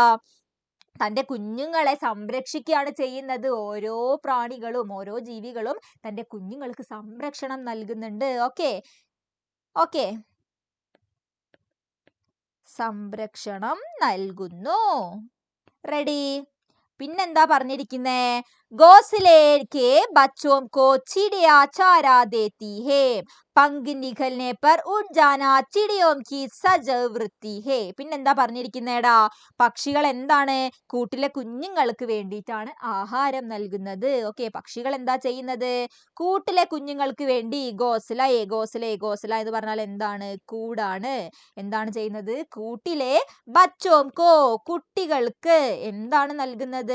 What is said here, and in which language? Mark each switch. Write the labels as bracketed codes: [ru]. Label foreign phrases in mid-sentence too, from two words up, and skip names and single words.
[ml] തന്റെ കുഞ്ഞുങ്ങളെ സംരക്ഷിക്കുകയാണ് ചെയ്യുന്നത്. ഓരോ പ്രാണികളും ഓരോ ജീവികളും തന്റെ കുഞ്ഞുങ്ങൾക്ക് സംരക്ഷണം നൽകുന്നുണ്ട്. ഓക്കെ ഓക്കെ, സംരക്ഷണം നൽകുന്നു. റെഡി? പിന്നെന്താ പറഞ്ഞിരിക്കുന്നേ? [hi] घोंसले के बच्चों को चिड़िया चारा देती है, पंख निकलने पर उड़ जाना चिड़ियों की सजव वृत्ति है. [ml] പിന്നെന്താ പറഞ്ഞിരിക്കുന്നേടാ? പക്ഷികൾ എന്താണ്? കൂട്ടിലെ കുഞ്ഞുങ്ങൾക്ക് വേണ്ടിയിട്ടാണ് ആഹാരം നൽകുന്നത്. ഓക്കെ, പക്ഷികൾ എന്താ ചെയ്യുന്നത്? കൂട്ടിലെ കുഞ്ഞുങ്ങൾക്ക് വേണ്ടി ഗോസല എന്ന് പറഞ്ഞാൽ എന്താണ്? കൂടാണ്. എന്താണ് ചെയ്യുന്നത്? കൂട്ടിലെ ബച്ചോംകോ കുട്ടികൾക്ക് എന്താണ് നൽകുന്നത്?